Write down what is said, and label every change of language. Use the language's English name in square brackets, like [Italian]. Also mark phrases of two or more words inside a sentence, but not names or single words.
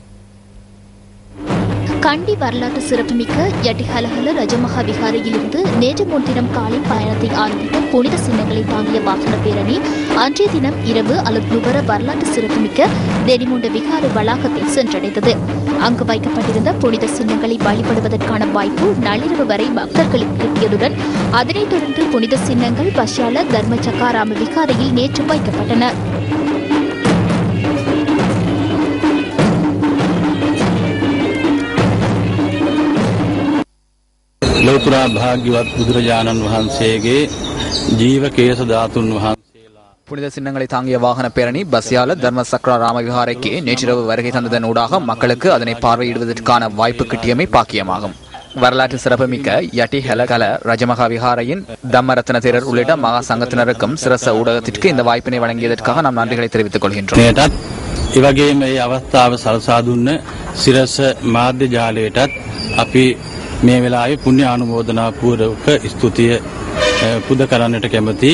[Tamil] கண்டி வரலாற்று சிறப்புமிக்க யட்டிஹலஹல ரஜமஹா விகாரையிலிருந்து நேற்று முன்தினம் காலை பயணத்தை ஆரம்பித்த புனித சின்னங்களை தாங்கிய வாகன பேரணி அன்றைய தினம் இரவு அல்லது நுபர வரலாற்று சிறப்புமிக்க தெனிமுண்ட விகாரை வளாகத்தை சென்றடைந்தது. அங்கு வைக்கப்பட்டிருந்த புனித சின்னங்களை வழிபடுவதற்கான வாய்ப்பு நள்ளிரவு வரை பக்தர்களுக்கு கிட்டியதுடன் அதனைத் தொடர்ந்து புனித சின்னங்கள் பஷால தர்ம சக்காராம விகாரையில் நேற்று வைக்கப்பட்டன. [Sinhala] ලෝතුරා භාග්‍යවත් බුදුරජාණන් වහන්සේගේ ජීවකේශ ධාතුන් වහන්සේලා [Tamil] புனித சின்னங்களை தாங்கிய வாகன பேரணி பசியால தர்ம சக்ரா ராம விகாரைக்கு நேற்றிரவு வருகை தந்ததன் ஊடாக மக்களுக்கு அதனை பார்வையிடுவதற்கான வாய்ப்பு கிட்டியமை பாக்கியமாகும். வரலாற்று சிறப்புமிக்க யட்டி ஹெலகல ரஜமகா விகாரையின் தம்மரத்ன தேரர் உள்ளிட்ட மகா சங்கத்தினருக்கும் சிரச ஊடகத்திற்கு இந்த வாய்ப்பினை வழங்கியதற்காக நாம் நன்றிகளை தெரிவித்துக் கொள்கின்றோம். [Sinhala] ඉවගේම මේ අවස්ථාව සලසා දුන්න සිරස මාධ්‍ය ජාලයටත් අපි මේ වෙලාවේ පුණ්‍ය ආනුමෝදනා පූර්වක ස්තුතිය පුද කරන්නට කැමැති.